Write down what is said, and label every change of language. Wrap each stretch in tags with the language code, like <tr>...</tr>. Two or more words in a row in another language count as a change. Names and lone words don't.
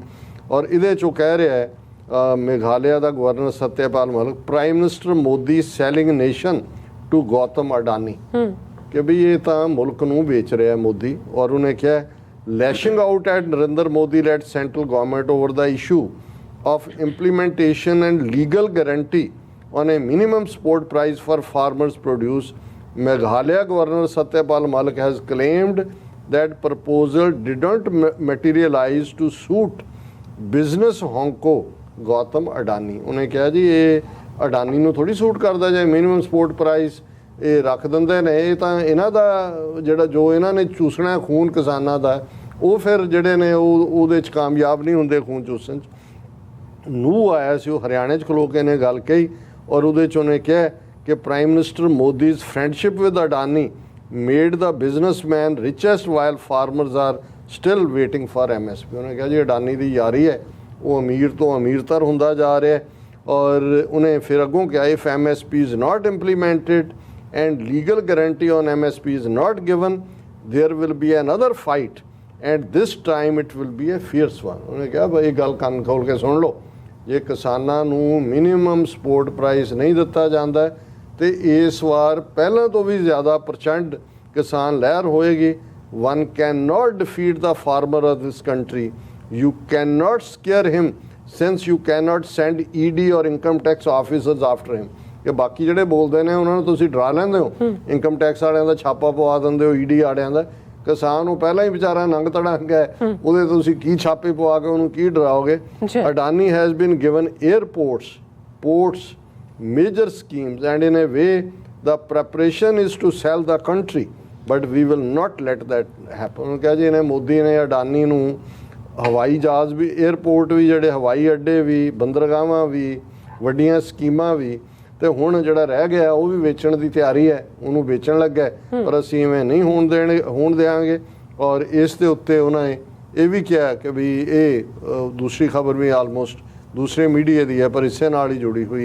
<pa>ਔਰ ਇਹਦੇ 'ਚੋਂ ਕਹਿ ਰਿਹਾ ਹੈ ਮੇਘਾਲਿਆ ਦਾ ਗਵਰਨਰ ਸਤਿਆਪਾਲ ਮਲਿਕ,</pa> <en>Prime Minister Modi selling nation to Gautam Adani,</en> <pa>ਕਿ ਵੀ ਇਹ ਤਾਂ ਮੁਲਕ ਨੂੰ ਵੇਚ ਰਿਹਾ ਮੋਦੀ। ਔਰ ਉਹਨੇ ਕਿਹਾ</pa> <en>lashing out at Narendra Modi led central government over the issue of implementation and legal guarantee on a minimum support price for farmers' produce. Meghalaya Governor Satyapal Malik has claimed that proposal didn't materialize to suit business honko Gautam Adani.</en> <pa>ਉਹਨੇ ਕਿਹਾ ਜੀ ਇਹ ਅਡਾਨੀ ਨੂੰ ਥੋੜੀ ਸੂਟ ਕਰਦਾ ਜੇ</pa> <en>minimum support price</en> <pa>ਇਹ ਰੱਖ ਦਿੰਦੇ ਨੇ। ਇਹ ਤਾਂ ਇਹਨਾਂ ਦਾ ਜਿਹੜਾ ਜੋ ਇਹਨਾਂ ਨੇ ਚੂਸਣਾ ਖੂਨ ਕਿਸਾਨਾਂ ਦਾ, ਉਹ ਫਿਰ ਜਿਹੜੇ ਨੇ ਉਹਦੇ 'ਚ ਕਾਮਯਾਬ ਨਹੀਂ ਹੁੰਦੇ ਖੂਨ ਚੂਸਣ 'ਚ। ਨੂੰ ਆਇਆ ਸੀ ਉਹ ਹਰਿਆਣੇ 'ਚ ਖਲੋ ਕੇ ਨੇ ਗੱਲ ਕਹੀ ਔਰ ਉਹਦੇ 'ਚ ਉਹਨੇ ਕਿਹਾ ਕਿ</pa> <en>Prime Minister Modi's friendship with Adani made the businessman richest while farmers are still waiting for MSP.</en> <pa>ਉਹਨੇ ਕਿਹਾ ਜੀ ਅਡਾਨੀ ਦੀ ਯਾਰੀ ਹੈ, ਉਹ ਅਮੀਰ ਤੋਂ ਅਮੀਰਤਰ ਹੁੰਦਾ ਜਾ ਰਿਹਾ। ਔਰ ਉਹਨੇ ਫਿਰ ਅੱਗੋਂ ਕਿਹਾ</pa> <en>ਇਫ MSP is not implemented and legal guarantee on MSP is not given there will be another fight and this time it will be a fierce one।</en> <pa>ਉਹਨੇ ਕਿਹਾ ਬਈ ਇਹ ਗੱਲ ਕੰਨ ਖੋਲ ਕੇ ਸੁਣ ਲਓ, ਜੇ ਕਿਸਾਨਾਂ ਨੂੰ</pa> <en>minimum support price</en> <pa>ਨਹੀਂ ਦਿੱਤਾ ਜਾਂਦਾ ਤੇ ਇਸ ਵਾਰ ਪਹਿਲਾਂ ਤੋਂ ਵੀ ਜ਼ਿਆਦਾ ਪ੍ਰਚੰਡ ਕਿਸਾਨ ਲਹਿਰ ਹੋਏਗੀ।</pa> <en>one cannot defeat the farmer of this country, you cannot scare him since you cannot send ED or income tax officers after him।</en> <pa>ਕਿ ਬਾਕੀ ਜਿਹੜੇ ਬੋਲਦੇ ਨੇ ਉਹਨਾਂ ਨੂੰ ਤੁਸੀਂ ਡਰਾ ਲੈਂਦੇ ਹੋ।</pa> <en>income tax</en> <pa>ਵਾਲਿਆਂ ਦਾ ਛਾਪਾ ਪਵਾ ਦਿੰਦੇ ਹੋ, ਈਡੀ ਵਾਲਿਆਂ ਦਾ। ਕਿਸਾਨ ਨੂੰ ਪਹਿਲਾਂ ਹੀ ਵਿਚਾਰਾ ਨੰਗ ਤੜੰਗ ਹੈ, ਉਹਦੇ ਤੁਸੀਂ ਕੀ ਛਾਪੇ ਪਵਾ ਕੇ ਉਹਨੂੰ ਕੀ ਡਰਾਓਗੇ।</pa> <en>Adani has been given airports, ports, major schemes and in a way the preparation is to sell the country but we will not let that happen।</en> <pa>ਉਹਨੂੰ ਕਿਹਾ ਜੀ ਇਹਨੇ ਮੋਦੀ ਨੇ ਅਡਾਨੀ ਨੂੰ ਹਵਾਈ ਜਹਾਜ਼ ਵੀ, 에ਅਰਪੋਰਟ ਵੀ, ਜਿਹੜੇ ਹਵਾਈ ਅੱਡੇ ਵੀ, ਬੰਦਰਗਾਹਾਂ ਵੀ, ਵੱਡੀਆਂ ਸਕੀਮਾਂ ਵੀ, ਤੇ ਹੁਣ ਜਿਹੜਾ ਰਹਿ ਗਿਆ ਉਹ ਵੀ ਵੇਚਣ ਦੀ ਤਿਆਰੀ ਹੈ, ਉਹਨੂੰ ਵੇਚਣ ਲੱਗਾ। ਪਰ ਅਸੀਂ ਇਵੇਂ ਨਹੀਂ ਹੋਣ ਦੇਵਾਂਗੇ। ਔਰ ਇਸ ਦੇ ਉੱਤੇ ਉਹਨਾਂ ਨੇ ਇਹ ਵੀ ਕਿਹਾ ਕਿ ਵੀ ਇਹ ਦੂਸਰੀ ਖਬਰ ਵੀ ਆਲਮੋਸਟ ਦੂਸਰੇ ਮੀਡੀਆ ਦੀ ਹੈ ਪਰ ਇਸੇ ਨਾਲ ਹੀ ਜੁੜੀ ਹੋਈ ਹੈ।</pa>